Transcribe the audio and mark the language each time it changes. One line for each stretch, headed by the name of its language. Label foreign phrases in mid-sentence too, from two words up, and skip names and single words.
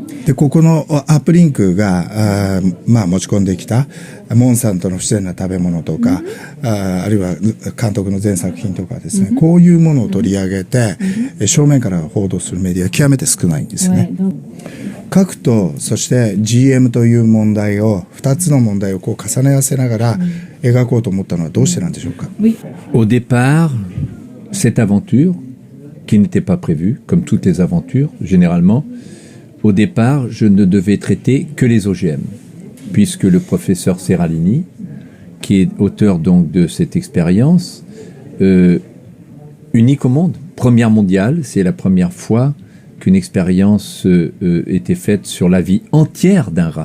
Japanese: で、ここのアップリンクが、持ち込んできたモンサントの不自然な食べ物とか、あるいは監督の全作品とかですね、こういうものを取り上げて、正面から報道するメディアは極めて少ないんですね。核とそして GM という問題を2つの問題をこう重ね合わせながら描こうと思ったのはどうしてなんでしょうか？
French: Au départ, cette aventure, qui n'était pas prévue, comme toutes les aventures, généralement, au départ, je ne devais traiter que les OGM, puisque le professeur Seralini, qui est auteur donc de cette expérience, unique au monde, première mondiale, c'est la première fois qu'une expérience était faite sur la vie entière d'un rat.